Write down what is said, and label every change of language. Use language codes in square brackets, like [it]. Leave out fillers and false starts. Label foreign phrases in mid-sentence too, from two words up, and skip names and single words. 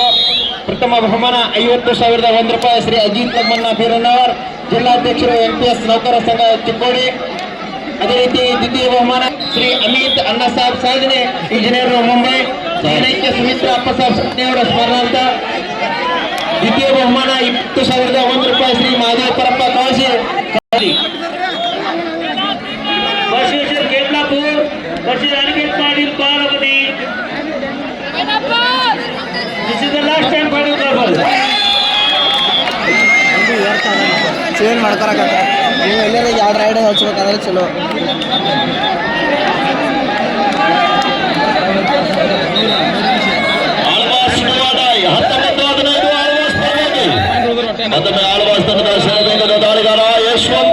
[kn] ಪ್ರಥಮ ಬಹುಮಾನ 50,001 ರೂಪಾಯಿ ಶ್ರೀ ಅಜಿತ್ ಲಗ್ಮನ್ನ ಬೀರನ್ನವರ್, ಜಿಲ್ಲಾಧ್ಯಕ್ಷರು MPS ನೌಕರ ಸಂಘ ಚಿಕ್ಕೋಡಿ. ಅದೇ ರೀತಿ ದ್ವಿತೀಯ ಬಹುಮಾನ ಶ್ರೀ ಅಮಿತ್ ಅಣ್ಣ ಸಾಬ್ ಸಾಧನೆ ಇಂಜಿನಿಯರ್ ಮುಂಬೈ, ಸೈನಿಕ ಸುಮಿತ್ರಾ ಅಪ್ಪ ಸಾಬ್ ಅವರ ಸ್ಮರಣಾರ್ಥ. ದ್ವಿತೀಯ ಬಹುಮಾನ 20,001 ರೂಪಾಯಿ ಶ್ರೀ ಮಹಾದೇವಪರಪ್ಪ ಕಾಶಿ. [mr] बसवेश्वर केतलापूर versus अनिकेत पाटील बारामती. [en] This is the last time final ball. [kn] ಚೇಂಜ್ ಮಾಡ್ಕೊಳಕತ್ತ ನೀವು ಎಲ್ಲರೂ 2 ರೈಡ್ ಹಚ್ಬೇಕಾದ್ರೆ ಚಲೋ. ಮತ್ತೊಮ್ಮೆ ಆಳ್ವಾಸ್ ತಂಡದ ಶರವೇಗದ ದಾಳಿಗಾರ ಯಶವಂತ.